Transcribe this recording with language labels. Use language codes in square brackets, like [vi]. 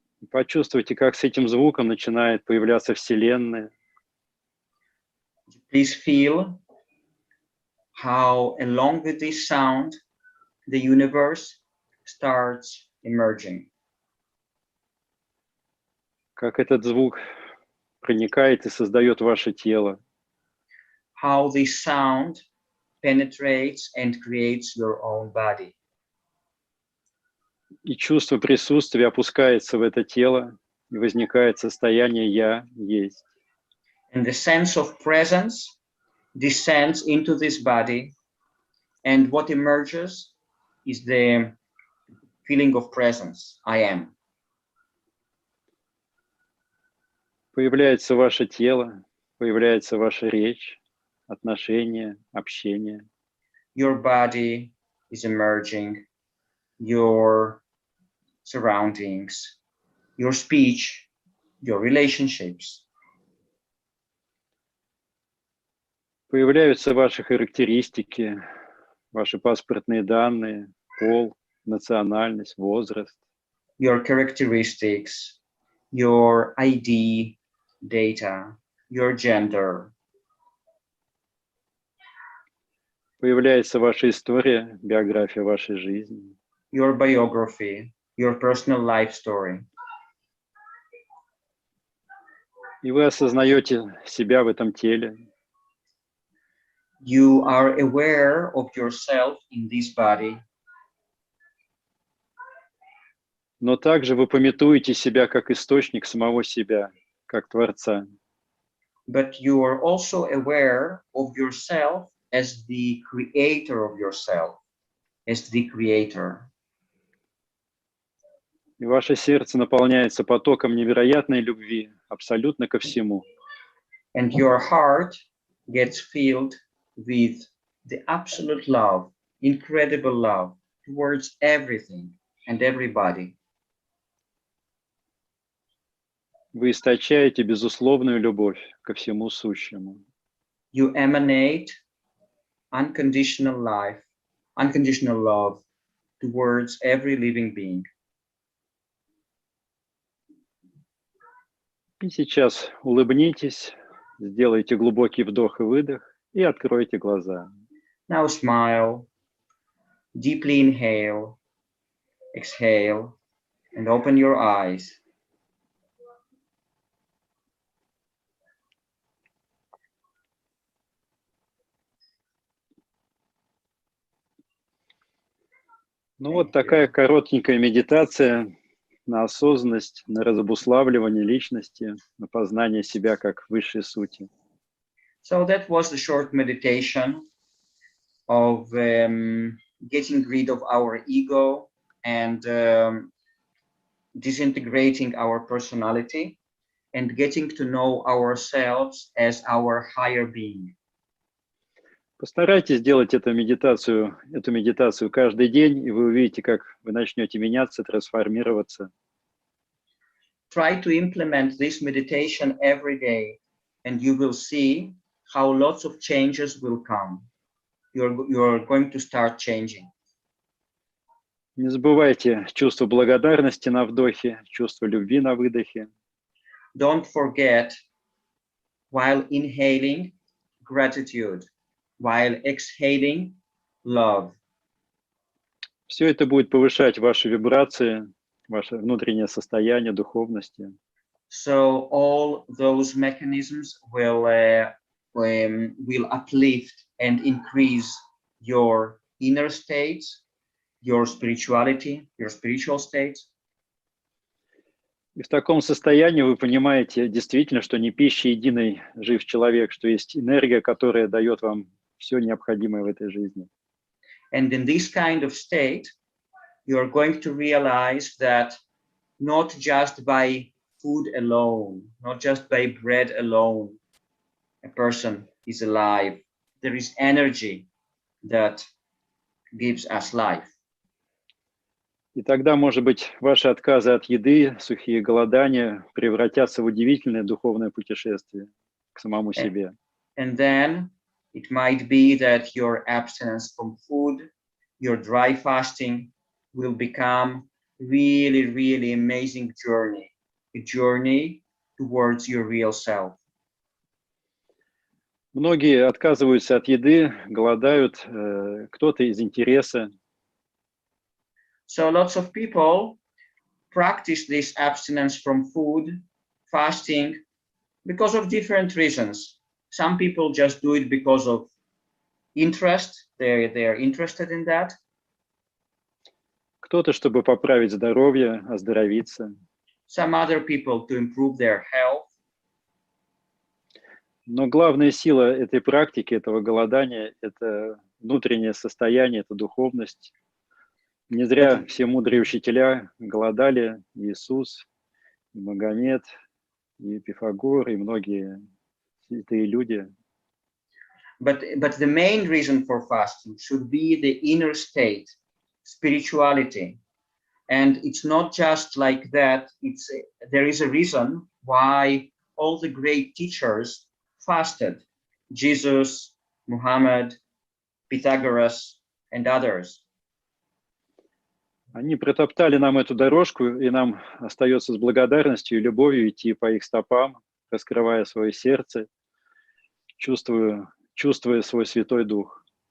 [ru] Почувствуйте, как с этим звуком начинает появляться Вселенная. [en] Please feel how, along with this sound, the universe starts emerging. [ru] Как этот звук проникает и создает ваше тело. [en] How this sound penetrates and creates your own body. [ru] И чувство присутствия опускается в это тело, и возникает состояние «я есть». [en] And the sense of presence descends into this body, and what emerges is the feeling of presence, I am. [ru] Появляется ваше тело, появляется ваша речь, отношения, общение. [en] Your body is emerging, your surroundings, your speech, your relationships. [ru] Появляются ваши характеристики, ваши паспортные данные, пол, национальность, возраст. [en] Your characteristics, your ID, data, your gender. [ru] Появляется ваша история, биография вашей жизни. [en] Your biography, your personal life story. [ru] И вы осознаете себя в этом теле. [en] You are aware of yourself in this body. [ru] Но также вы памятуете себя как источник самого себя, как Творца. [en] But you are also aware of yourself as the creator of yourself, as the creator. [ru] И ваше сердце наполняется потоком невероятной любви абсолютно ко всему. [en] And your heart gets filled with the absolute love, incredible love towards everything and everybody. [ru] Вы источаете безусловную любовь ко всему сущему. [en] You emanate unconditional love towards every living being. [ru] И сейчас улыбнитесь, сделайте глубокий вдох и выдох и откройте глаза. [en] Now smile, deeply inhale, exhale, and open your eyes. [ru] Ну вот такая коротенькая медитация на осознанность, на разобуславливание личности, на познание себя как высшей сути. [en] So that was the short meditation of getting rid of our ego and disintegrating our personality and getting to know ourselves as our higher being. [ru] Постарайтесь делать эту медитацию каждый день, и вы увидите, как вы начнете меняться, трансформироваться. [en] Try to implement this meditation every day, and you will see how lots of changes will come. You're going to start changing. [ru] Не забывайте чувство благодарности на вдохе, чувство любви на выдохе. [en] Don't forget, while inhaling, gratitude. While exhaling, love. [ru] Все это будет повышать ваши вибрации, ваше внутреннее состояние духовности. [en] So all those mechanisms will uplift and increase your inner states, your spirituality, your spiritual states. [ru] И в таком состоянии вы понимаете действительно, что не пища единой жив человек, что есть энергия, которая дает вам все необходимое в этой жизни. [en] And in this kind of state, you are going to realize that not just by food alone, not just by bread alone, a person is alive. There is energy that gives us life. [ru] И тогда, может быть, ваши отказы от еды, сухие голодания превратятся в удивительное духовное путешествие к самому себе. [en] And then it might be that your abstinence from food, your dry fasting will become really, really amazing journey, a journey towards your real self. [ru] Многие отказываются от еды, голодают, кто-то из интереса. [en] So lots of people practice this abstinence from food, fasting, because of different reasons. Some people just do it because of interest. They're interested in that. [ru] Кто-то, чтобы поправить здоровье, оздоровиться. [en] Some other people to improve their health. [ru] Но главная сила этой практики, этого голодания, это внутреннее состояние, это духовность. Не зря все мудрые учителя голодали, Иисус, и Магомед, и Пифагор, и многие святые люди. [en] But the main reason for fasting should be the inner state, spirituality. And it's not just like that. There is a reason why all the great teachers fasted. Jesus, Muhammad, Pythagoras, and others. [ru] Они протоптали нам эту дорожку, и нам остается с благодарностью и любовью идти по их стопам, раскрывая свое сердце, чувствуя свой Святой Дух.